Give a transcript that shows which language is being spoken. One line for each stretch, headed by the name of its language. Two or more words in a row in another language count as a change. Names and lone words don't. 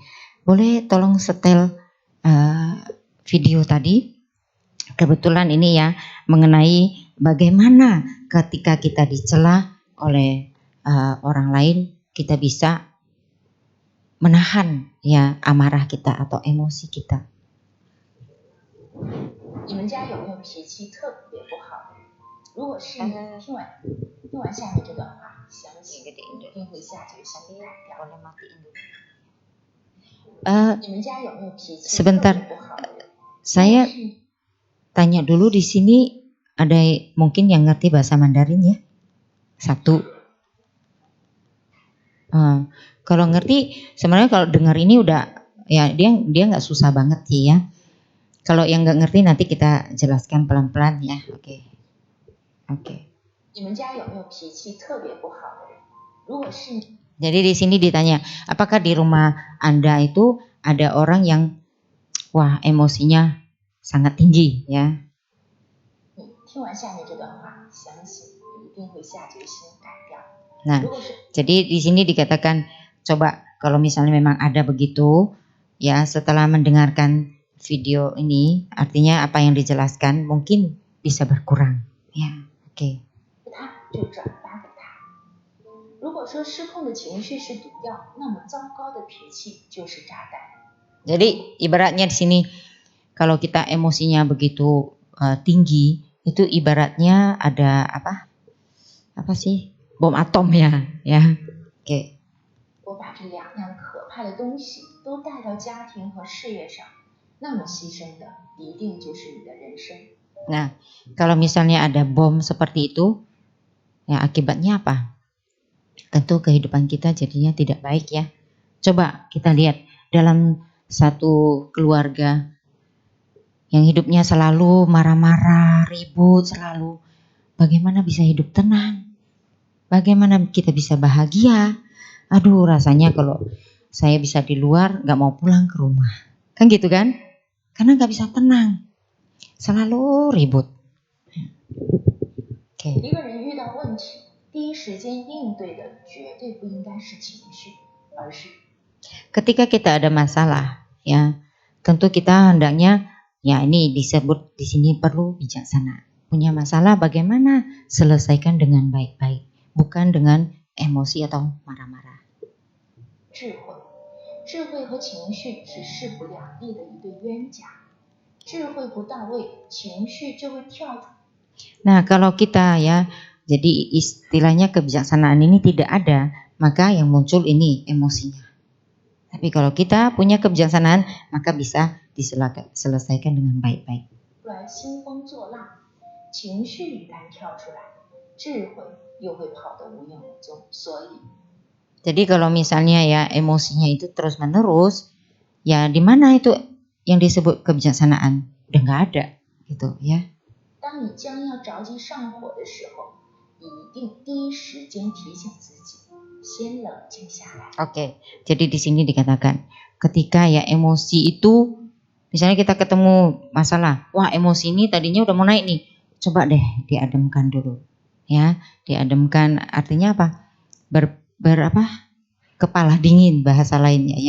Indonesian: Boleh tolong setel video tadi. Kebetulan ini ya mengenai bagaimana ketika kita dicela oleh orang lain kita bisa menahan ya amarah kita atau emosi kita.
Chinese: 你们家有没有脾气特别不好？如果是你，听完听完下面这段话，相信一定会下决心改掉。
Indonesian: Boleh matiin dulu.
Chinese: 你们家有没有脾气
Indonesian: Sebentar,
Chinese: 特别不好的人？
Indonesian: saya tanya dulu di sini ada mungkin yang ngerti bahasa Mandarin ya? Satu. Kalau ngerti, sebenarnya kalau dengar ini udah ya dia nggak susah banget sih ya. Kalau yang nggak ngerti nanti kita jelaskan pelan-pelan ya. Oke.
Chinese: 你们家有没有脾气特别不好的人？如果是
Indonesian: Jadi di sini ditanya, apakah di rumah Anda itu ada orang yang wah emosinya sangat tinggi ya?
Chinese: 你听完下面这段话，相信一定会下决心改掉。
Indonesian: Nah, jadi di sini dikatakan coba kalau misalnya memang ada begitu ya setelah mendengarkan video ini artinya apa yang dijelaskan mungkin bisa berkurang ya. Oke.
Chinese: 他就转发给他。如果说失控的情绪是毒药，那么糟糕的脾气就是炸弹。
Indonesian: Jadi ibaratnya di sini kalau kita emosinya begitu tinggi itu ibaratnya ada apa sih bom atom ya. Oke.
Chinese: 我把这两样可怕的东西都带到家庭和事业上，那么牺牲的一定就是你的人生。
Indonesian: Nah, kalau misalnya ada bom seperti itu, ya akibatnya apa? Tentu kehidupan kita jadinya tidak baik ya. Coba kita lihat dalam satu keluarga yang hidupnya selalu marah-marah, ribut selalu. Bagaimana bisa hidup tenang? Bagaimana kita bisa bahagia? Aduh, rasanya kalau saya bisa di luar gak mau pulang ke rumah. Kan gitu kan? Karena gak bisa tenang. Selalu ribut. Oke.
Chinese: 一个人遇到问题，第一时间应对的绝对不应该是情绪，而是
Indonesian: Ketika kita ada masalah, ya, tentu kita hendaknya, ya ini disebut di sini perlu bijaksana. Punya masalah bagaimana selesaikan dengan baik-baik, bukan dengan emosi atau marah-marah.
Chinese: 智慧和情绪是势不两立的一对冤家，智慧不到位，情绪就会跳出。
Indonesian: Nah, kalau kita ya, jadi istilahnya kebijaksanaan ini tidak ada, maka yang muncul ini emosinya. Tapi kalau kita punya kebijaksanaan, maka bisa diselesaikan dengan baik-baik.
Chinese: 不然兴风作浪，情绪一旦跳出来，智慧又会跑得无影无踪。所以，
Indonesian: Jadi kalau misalnya ya emosinya itu terus menerus, ya di mana itu yang disebut kebijaksanaan? Udah nggak ada, gitu ya.
Chinese: 当你将要着急上火的时候，一定第一时间提醒自己，先冷静下来。
Indonesian: Oke, jadi di sini dikatakan ketika ya emosi itu, misalnya kita ketemu masalah, wah emosi ini tadinya udah mau naik nih, coba deh diademkan dulu, ya, diademkan artinya apa? Kepala dingin bahasa lainnya ya.